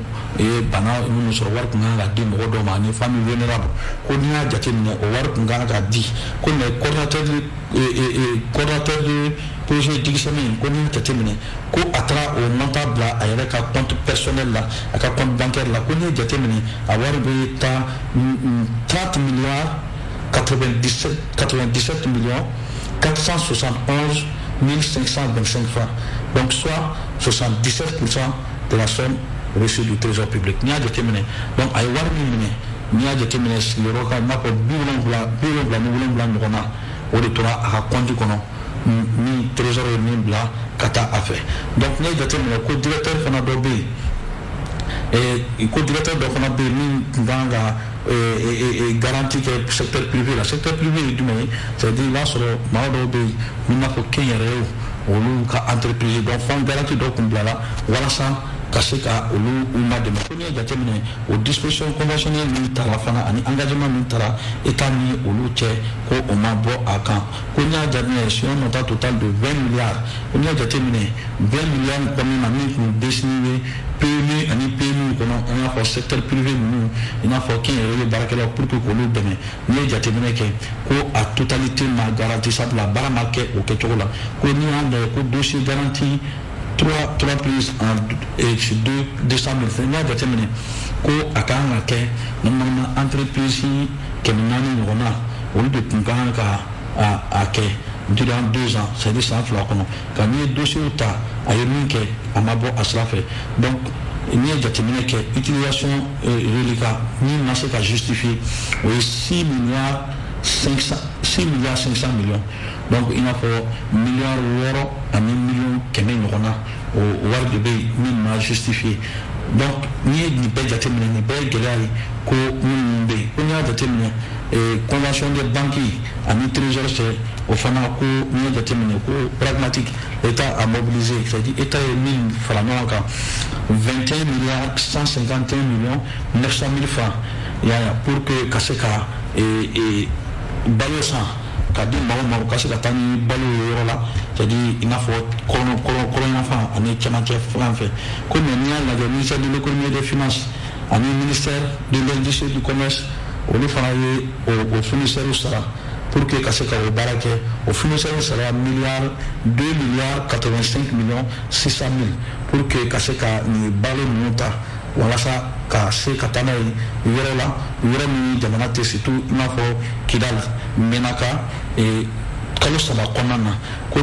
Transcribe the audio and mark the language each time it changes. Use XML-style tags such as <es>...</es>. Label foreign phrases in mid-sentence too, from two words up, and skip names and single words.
<bm>bana minnu sɔrɔ wari kun kan ka di mɔgɔ dɔw ma ani</bm> <fr>famille vulnérable</fr> <bm>ko n'i y'a jateminɛ o wari kun kan ka di ko</bm> <fr>mais coordinateur de projet</fr> <bm>Digi Sɛmɛ ko n'i y'a jateminɛ ko a taara o montant bila a yɛrɛ ka</bm> <fr>compte personnel</fr> <bm>la a ka</bm> <fr>compte bancaire</fr> <bm>la ko n'i ye jateminɛ a wari bɛ taa</bm> <fr>30 milliards 97 millions 471 525 francs, donc soit 77% de la somme reçue du trésor public.</fr> <bm>N'i y'a jateminɛ donc a ye wari min minɛ n'i y'a jateminɛ sigiyɔrɔ kan i n'a fɔ 77 ɲɔgɔn na o de tora a ka compte kɔnɔ ni trésor ye min bila ka taa a fɛ. Donc n'i ye jateminɛ ko directeur fana dɔ bɛ yen ko directeur dɔ fana bɛ yen min tun kan ka garantie kɛ</bm> <fr>secteur privé</fr> <bm>la.</bm> <fr>Secteur privé</fr> <bm>ye jumɛn ye</bm> <fr>c'est-à-dire</fr> <bm>i b'a sɔrɔ maa dɔw bɛ yen i n'a fɔ kɛnyɛrɛyew olu ka entreprise donc</bm> <fr>fond garantie</fr> <bm>dɔ kun bilala walasa ka se ka olu ma dɛmɛ ko n'i ye jateminɛ o</bm> <fr>disposition conventionnelle</fr> <bm>min tara fana ani engagement min tara état ni olu cɛ ko o ma bɔ a kan ko n'i y'a jateminɛ</bm> <fr>sur un montant total de 20 milliards</fr> <bm>ko n'i y'a jateminɛ 20 milliards kɔnɔna na min kun destiné PME ani PMI kɔnɔ i n'a fɔ</bm> <fr>secteur privé</fr> <bm>ninnu i n'a fɔ kɛnyɛrɛye baarakɛlaw</bm> <fr>pour que</fr> <bm>k'olu dɛmɛ n'i ye jateminɛ kɛ ko a totalité ma garantie sabula baara ma kɛ o kɛcogo la ko n'i y'a lajɛ ko</bm> <fr>dossier garantie trois prises en 200 000 francs.</fr> <bm>N'i y'a jateminɛ ko a kan ka kɛ</bm> <fr>normalement entreprise</fr> <bm>400 ɲɔgɔn na olu de tun kan ka a kɛ</bm> <fr>durant 2 ans c'est-à-dire</fr> <bm>san 2 kɔnɔ ka n'i ye dossier ta a ye min kɛ a ma bɔ a sira fɛ donc n'i ye jateminɛ kɛ</bm> <fr>utilisation reliquat</fr> <bm>min ma se ka justifier o ye 6 milliards 500 millions donc i n'a fɔ miliyari 6 ani miliyɔn 100 ɲɔgɔn na o wari de bɛ yen min ma justifier donc n'i ye nin bɛɛ jateminɛ nin bɛɛ ye gɛlɛya ye ko minnu bɛ yen ko n'i y'a jateminɛ</bm> <fr>convention de banque</fr> <bm>ani trésor cɛ o fana ko n'i ye jateminɛ ko</bm> <fr>pragmatique l'état a mobilisé c'est-à-dire</fr> <bm>état ye min fara ɲɔgɔn kan</bm> <fr>21 milliards 151 millions 900 000 francs pour que</fr> <bm>ka se ka balo san ka di maaw ma u ka se ka taa ni balo ye yɔrɔ la</bm> <fr>c'est-à-dire</fr> <bm>i n'a fɔ kɔrɔyanfan ani cɛmancɛ fan fɛ ko mais n'i y'a lajɛ</bm> <fr>ministère de l'économie et des finances</fr> <bm>ani</bm> <fr>ministère de l'industrie et du commerce</fr> <bm>olu fana ye o fournisseurs sara</bm> <fr>pour que</fr> <bm>ka se ka o baara kɛ o fournisseurs sara 2 milliards 85 millions 600 000</bm> <fr>pour que</fr> <bm>ka se ka nin balo ninnu ta walasa ka se ka taa n'a ye yɔrɔ la yɔrɔ min jamana tɛ surtout i n'a fɔ Kidal Menaka kalo 3 kɔnɔna na ko</bm>